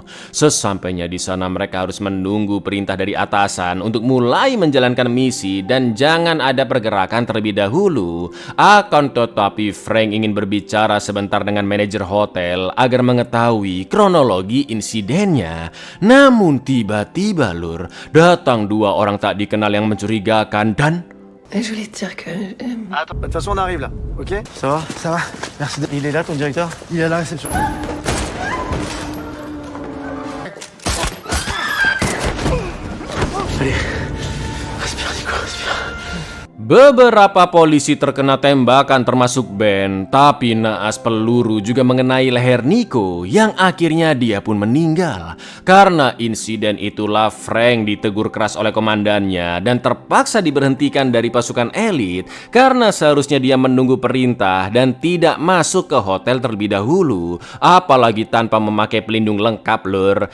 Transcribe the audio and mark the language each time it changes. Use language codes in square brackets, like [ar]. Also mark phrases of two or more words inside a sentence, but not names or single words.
[id] Sesampainya di sana mereka harus menunggu perintah dari atasan untuk mulai menjalankan misi dan jangan ada pergerakan terlebih dahulu. Akan tetapi Frank ingin berbicara sebentar dengan manajer hotel agar mengetahui kronologi insidennya. Namun tiba-tiba lur, datang 2 orang tak dikenal yang mencurigakan dan... [fr] Je voulais te dire que... Attends, de toute façon, on arrive là, ok? Ça va? Ça va, merci. Il est là ton directeur? Il est à la réception. Allez. Respire Nico, respire. [id] Beberapa polisi terkena tembakan termasuk Ben, tapi naas peluru juga mengenai leher Nico yang akhirnya dia pun meninggal. Karena insiden itulah Frank ditegur keras oleh komandannya dan terpaksa diberhentikan dari pasukan elit karena seharusnya dia menunggu perintah dan tidak masuk ke hotel terlebih dahulu, apalagi tanpa memakai pelindung lengkap lur.